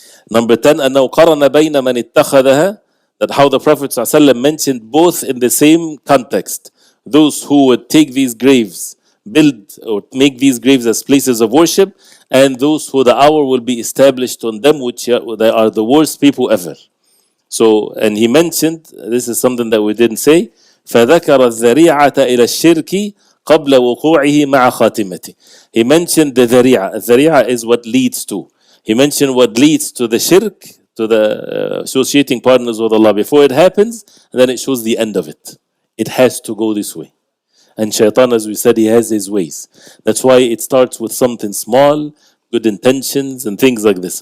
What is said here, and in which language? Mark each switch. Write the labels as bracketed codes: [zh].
[en] Number 10, [ar] أنه قرن بين من اتخذها, [en] that how the Prophet ﷺ mentioned both in the same context. Those who would take these graves, build or make these graves as places of worship, and those who the hour will be established on them, which they are the worst people ever. So, and he mentioned, this is something that we didn't say, [ar] فذكر الذريعة إلى الشرك قبل وقوعه مع خاتمته. [en] He mentioned the dhari'ah. Dhari'ah is what leads to. He mentioned what leads to the shirk, to the associating partners with Allah before it happens, and then it shows the end of it. It has to go this way. And shaitan, as we said, he has his ways. That's why it starts with something small, good intentions and things like this.